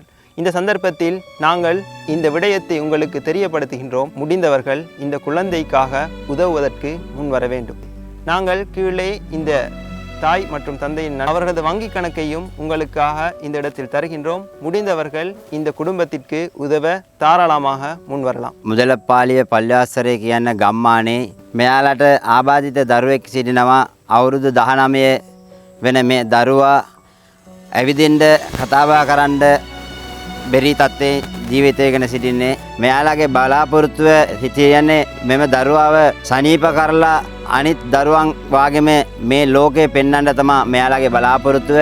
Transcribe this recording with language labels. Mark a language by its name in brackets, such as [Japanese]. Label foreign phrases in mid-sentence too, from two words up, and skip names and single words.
[Tamil] இந்த சந்தர்ப்பத்தில் நாங்கள் இந்த விடயத்தை உங்களுக்கு தெரியப்படுத்துகின்றோம். முடிந்தவர்கள் இந்த குழந்தைக்காக உதவுவதற்கு முன் வர வேண்டும். நாங்கள் கீழே இந்த தாய் மற்றும் தந்தையின் அவர்களது வங்கி கணக்கையும் உங்களுக்காக இந்த இடத்தில் தருகின்றோம். முடிந்தவர்கள் இந்த குடும்பத்திற்கு உதவ தாராளமாக முன் வரலாம். [Sinhala] මුදලපාලිය පල්්‍යාසරය කියන්න ගම්මානේ මෙයාලට ආබාධිත දරුවෙක් සිටිනවා. අවුරුදු 19 වෙන මේ දරුවා ඇවිදින්න කතාබහ කරන්න බැරි තත්ත්වයේ ජීවිතය ගැන සිටින්නේ. මෙයාලගේ බලාපොරොත්තුව හිතියන්නේ මෙම දරුවාව සනීප කරලා අනිත් දරුවන් වාගේම මේ ලෝකේ පෙන්වන්න තමයි මෙයාලගේ බලාපොරොත්තුව.